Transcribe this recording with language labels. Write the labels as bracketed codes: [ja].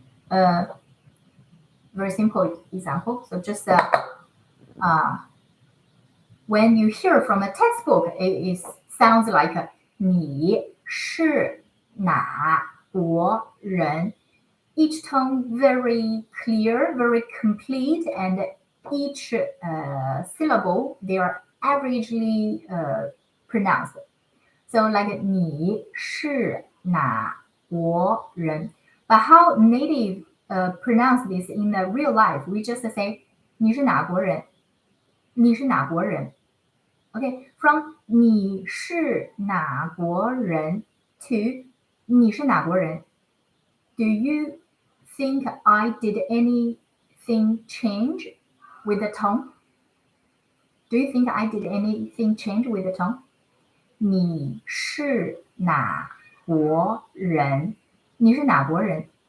[en] Very simple example. So just when you hear from a textbook, it sounds like [zh] 你是哪国人? [en] Each tone very clear, very complete, and each syllable they are averagely pronounced. So like [zh] 你是哪国人? [en] But how native pronounce this in the real life? We just say [zh] 你是哪国人? 你是哪国人? [en] Okay, from [zh] 你是哪国人 [en] to [zh] 你是哪国人? [en] Do you think I did anything change with the tone? Do you think I did anything change with the tone? [zh] 你是哪国人?你是哪国人?